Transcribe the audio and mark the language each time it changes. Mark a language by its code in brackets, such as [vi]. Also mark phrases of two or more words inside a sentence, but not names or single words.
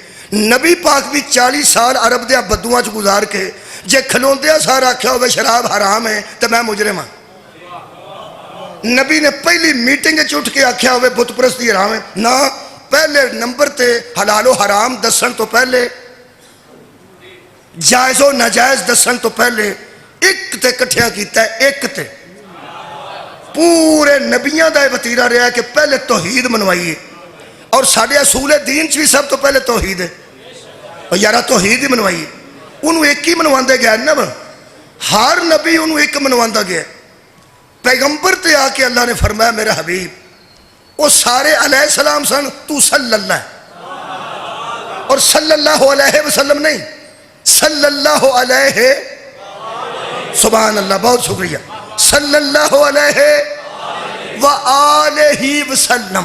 [pa] نبی پاک بھی 40 سال عرب دیا بدوان چ گزار کے جے کھلوندیا سارا آکھیا ہوئے شراب حرام ہے تو میں مجرم ہاں. نبی نے پہلی میٹنگ اٹھ کے آکھیا ہوئے بت پرستی حرام ہے نہ, پہلے نمبر تے حلال و حرام دسن تو پہلے, جائز و ناجائز دسن تو پہلے ایک تے کٹھیا کیتا ہے. ایک تے پورے نبیاں دا وتیرہ رہا ہے کہ پہلے توحید منوائیے, اور ساڑھے اصول دین چوی سب تو پہلے توحید ہے. اور یارہ توحید ہی منوائیے, انہوں ایک ہی منواندے گیا ہے نا. ہر نبی انہوں ایک منواندہ گیا. پیغمبر تے آ کے اللہ نے فرمایا میرا حبیب وہ سارے [ar] علیہ السلام [pa] سن, تو [ar] صلی اللہ, [pa] اور [ar] صلی اللہ علیہ وسلم [pa] نہیں, [ar] صلی اللہ علیہ, سبحان اللہ, [ur] بہت شکریہ, [ar] صلی اللہ علیہ وآلہ وسلم.